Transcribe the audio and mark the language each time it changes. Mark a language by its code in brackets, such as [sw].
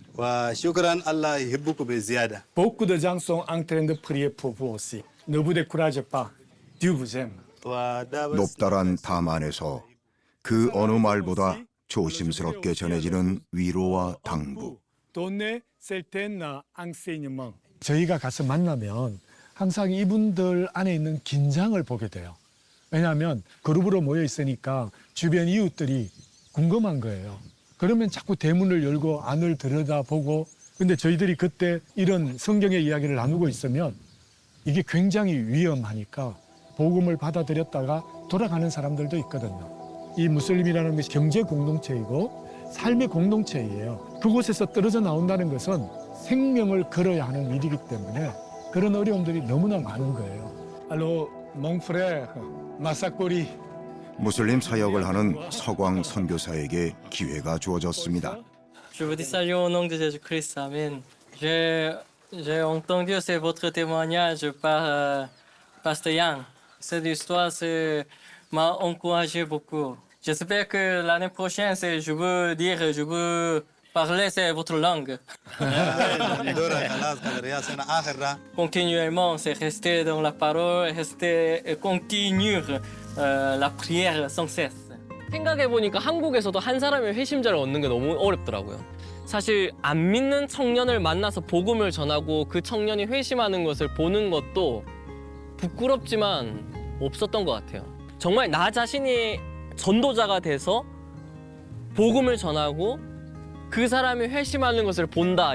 [ar] وشكرا الله يحبكم بزيادة. [fr] Beaucoup de gens sont en train de prier pour vous aussi. Ne vous découragez pas. Dieu vous aime. [ko] 높다란 담안에서 그 어느 말보다 조심스럽게 전해지는 위로와 당부. [fr] donner certains enseignements. [ko] 저희가 가서 만나면 항상 이분들 안에 있는 긴장을 보게 돼요. 왜냐하면 그룹으로 모여 있으니까 주변 이웃들이 궁금한 거예요. 그러면 자꾸 대문을 열고 안을 들여다보고, 근데 저희들이 그때 이런 성경의 이야기를 나누고 있으면 이게 굉장히 위험하니까 복음을 받아들였다가 돌아가는 사람들도 있거든요. 이 무슬림이라는 것이 경제 공동체이고 삶의 공동체예요. 그곳에서 떨어져 나온다는 것은 생명을 걸어야 하는 일이기 때문에 그런 어려움들이 너무나 많은 거예요. [fr] 알로, mon frère, 마사꼬리. [ko] 무슬림 사역을 하는 서광 선교사에게 기회가 주어졌습니다. [fr] Je vous dis salut au nom de Jésus-Christ. Amen. J'ai entendu votre témoignage par Pasteur Yang. Cette histoire m'a encouragé beaucoup. J'espère que l'année prochaine, je veux parler votre langue. Continuellement, c'est rester dans la parole, continuer la prière sans cesse. [ko] 생각해보니까 한국에서도 한 사람의 회심자를 얻는 게 너무 어렵더라고요. 사실 안 믿는 청년을 만나서 복음을 전하고 그 청년이 회심하는 것을 보는 것도 부끄럽지만 없었던 것 같아요. 정말 나 자신이 전도자가 돼서 복음을 전하고 그 사람이 회심하는 것을 본다.